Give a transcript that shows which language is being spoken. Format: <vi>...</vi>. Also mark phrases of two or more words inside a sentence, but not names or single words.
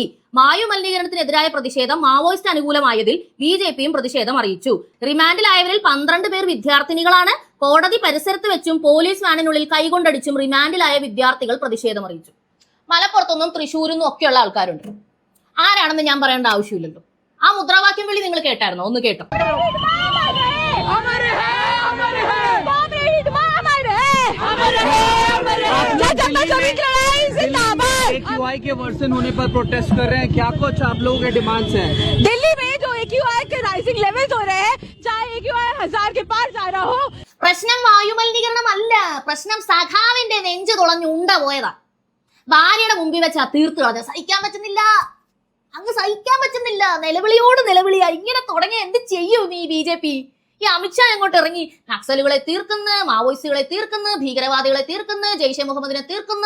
<ml>വായു മലിനീകരണത്തിനെതിരായ പ്രതിഷേധം മാവോയിസ്റ്റ് അനുകൂലമായതിൽ BJPയും പ്രതിഷേധം അറിയിച്ചു. റിമാൻഡിലായവരിൽ 12 പേർ വിദ്യാർത്ഥിനികളാണ്. കോടതി പരിസരത്ത് വെച്ചും പോലീസ് വാനിനുള്ളിൽ കൈകൊണ്ടടിച്ചും റിമാൻഡിലായ വിദ്യാർത്ഥികൾ പ്രതിഷേധം അറിയിച്ചു. മലപ്പുറത്തൊന്നും തൃശ്ശൂരിൽ ഒക്കെയുള്ള ആൾക്കാരുണ്ട്. ആരാണെന്ന് ഞാൻ പറയേണ്ട ആവശ്യമില്ലല്ലോ. ആ മുദ്രാവാക്യം വിളി നിങ്ങൾ കേട്ടായിരുന്നോ? ഒന്ന് കേട്ടോ.</ml> <hi>AQI के वर्सन होने पर प्रोटेस्ट कर रहे हैं, क्या कुछ आप लोगों के डिमांड्स हैं? दिल्ली में जो AQI के</hi> <en>rising levels</en> <hi>हो रहे हैं, चाहे AQI 1000 के पार जा रहा हो,</hi> <ml>പ്രശ്നം വായുമലിനീകരണമല്ല, പ്രശ്നം സഖാവിന്റെ നെഞ്ചു തുളഞ്ഞ് ഉണ്ട പോയതാ. ഭാര്യയുടെ മുമ്പിൽ വെച്ചാ തീർത്ത് കളഞ്ഞ സഹിക്കാൻ പറ്റുന്നില്ല, അങ്ങ് സഹിക്കാൻ പറ്റുന്നില്ല. നിലവിളിയോട് നിലവിളിയാ. ഇങ്ങനെ തുടങ്ങിയ എന്ത് ചെയ്യും ഈ BJP? ഈ അമിത്ഷാ അങ്ങോട്ട് ഇറങ്ങി നക്സലുകളെ തീർക്കുന്നു, മാവോയിസ്റ്റുകളെ തീർക്കുന്നു, ഭീകരവാദികളെ തീർക്കുന്നു, ജയ്ഷെ മുഹമ്മദിനെ തീർക്കുന്നു.</ml>